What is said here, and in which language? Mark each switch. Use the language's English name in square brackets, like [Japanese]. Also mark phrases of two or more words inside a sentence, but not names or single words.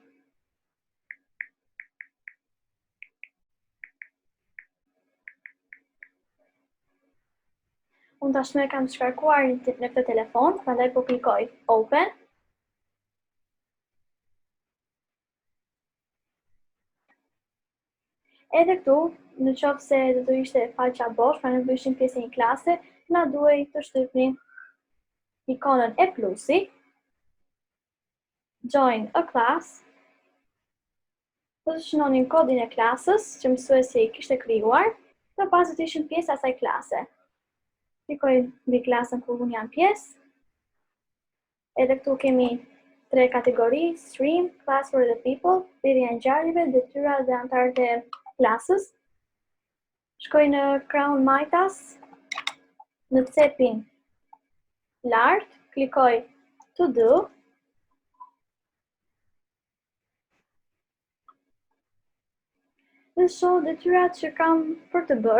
[Albanian] Unë tashmë e kam shkarkuar në këtë telefon, prandaj po klikoj Open. Edhe këtu, në qoftë se do të ishte faqja bosh, pra nuk do ishim pjesë e një klase, na duhej të shtypnim ikonën e plusi, [English] Join a class, [Albanian] do të shënonin kodin e klasës që mësuesi kishte krijuar, dhe pas do të ishim pjesë asaj klase. Klikoj mbi klasën ku unë jam pjesë. Edhe këtu kemi 3 kategori: [English] stream, class for the people, [Albanian] lidhja e ngjarjeve, detyra dhe anëtarët e klasës. Shkoj në krahun majtas, në cepin lart, klikoj [English] to do. [Albanian] Dhe shoh detyrat që kam për të bërë.